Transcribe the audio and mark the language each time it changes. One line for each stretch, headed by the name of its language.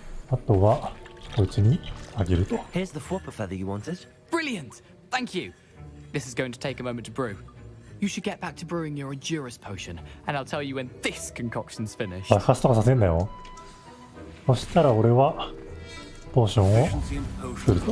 Japanese: あとはこいつにあげると。
English: Here's the flopper feather you wanted. Brilliant! Thank you! This is going to take a moment to brew. You should get back to brewing your Endurus potion, and I'll tell you when this concoction's finished.
Japanese: 爆発とかさせんなよ。そしたら俺はポーションを作ると。